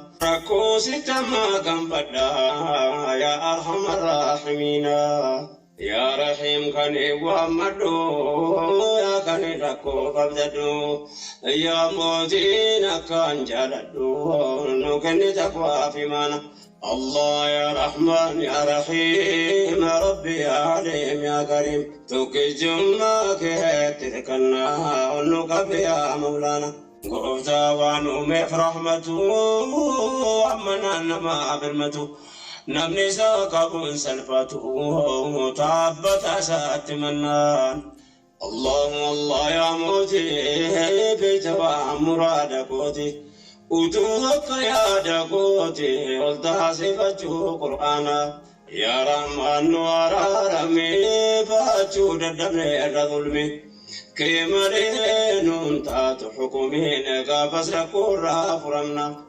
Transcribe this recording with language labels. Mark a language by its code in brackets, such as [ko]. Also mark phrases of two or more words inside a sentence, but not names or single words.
[om] Rakkoo si tammaa gaanfadha, [ar] yaa Arhamar Raahimiina. Yaa Rahiim [om] kan eewwammadhu, yaa kan rakkoo qabdadhu. Yaa mootiin akkaan jaaladhu, nu kenni taqwaa fi maana. [ar] Allah ya Rahman ya Rahim, Rabbi ya Alim ya Karim. [om] Tokkichummaa keetti hirkannaa, ol nu qabi [ar] yaa Mawlaana. [om] Gooftaa waan uumeef rahmatu, amma naan nama birmatu. Namni isaa qabuun salphatu, taabbata isaatti mannaan. [ar] Allahu Allah [om] ya mootii, beeyta waan muraada kooti. Utuu akka yaada kooti, ol taasifachuu Qur'aana. [ar] Yaa Rahmaan [om] nu araarame, baachuu dadhabne irra zulmi. Kee malee nuun taatu xukumiin, gaafas rakkoo irraa furamna.